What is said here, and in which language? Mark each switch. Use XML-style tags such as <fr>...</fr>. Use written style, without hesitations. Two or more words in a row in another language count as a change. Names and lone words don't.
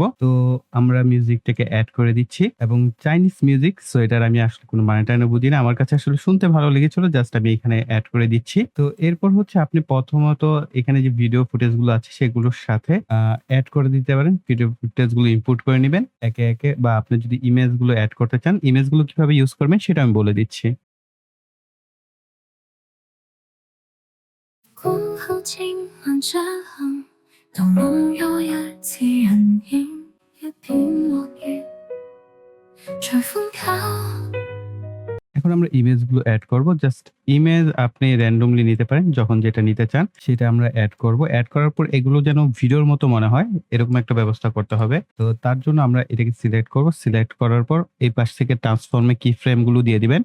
<bn>তো আমরা মিউজিকটাকে অ্যাড করে দিচ্ছি এবং</bn> <en>Chinese music,</en> <bn>সো এটার আমি আসলে কোনো মানে টাইনে বুঝি না, আমার কাছে আসলে শুনতে ভালো লেগেছিল, জাস্ট আমি এখানে অ্যাড করে দিচ্ছি। তো এরপর হচ্ছে আপনি প্রথমত এখানে যে</bn> <en>video footage</en> <bn>গুলো আছে সেগুলোর সাথে অ্যাড করে দিতে পারেন।</bn> <en>video footage</en> <bn>গুলো ইনপুট করে নেবেন একে একে, বা আপনি যদি ইমেজ গুলো অ্যাড করতে চান ইমেজ গুলো কিভাবে ইউজ করবেন সেটা আমি বলে দিচ্ছি।</bn> <zh>光好近了这行，当梦游也替人影，一片落叶，随风飘。</zh> <bn>এখন আমরা ইমেজ গুলো অ্যাড করব। জাস্ট ইমেজ আপনি র্যান্ডমলি নিতে পারেন, যখন যেটা নিতে চান সেটা আমরা অ্যাড করব। অ্যাড করার পর এগুলো যেন ভিডিওর মতো মনে হয় এরকম একটা ব্যবস্থা করতে হবে। তো তার জন্য আমরা এটাকে সিলেক্ট করব। সিলেক্ট করার পর এই পাশ থেকে ট্রান্সফর্মে</bn> <en>key frame</en> <bn>গুলো দিয়ে দিবেন।</bn>